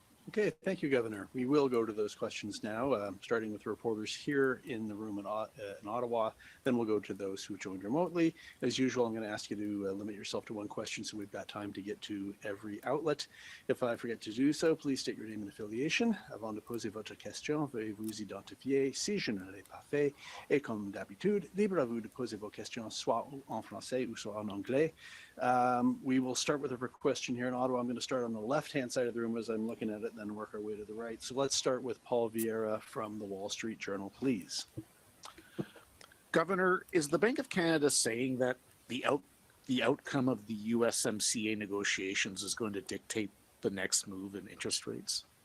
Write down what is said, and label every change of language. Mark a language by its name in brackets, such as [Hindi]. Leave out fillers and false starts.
[English] Okay, thank you, Governor. We will go to those questions now, starting with reporters here in the room in Ottawa. Then we'll go to those who joined remotely. As usual, I'm going to ask you to limit yourself to one question so we've got time to get to every outlet. If I forget to do so, please state your name and affiliation. [French] Avant de poser votre question, veuillez vous identifier. Si je ne l'ai pas fait, et comme d'habitude, libre à vous de poser vos questions soit en français ou soit en anglais. [English] We will start with a question here in Ottawa. I'm going to start on the left-hand side of the room as I'm looking at it, then work our way to the right. So let's start with Paul Vieira from the Wall Street Journal, please. Governor, is the Bank of Canada saying that the outcome of the USMCA negotiations is going to dictate the next move in interest rates?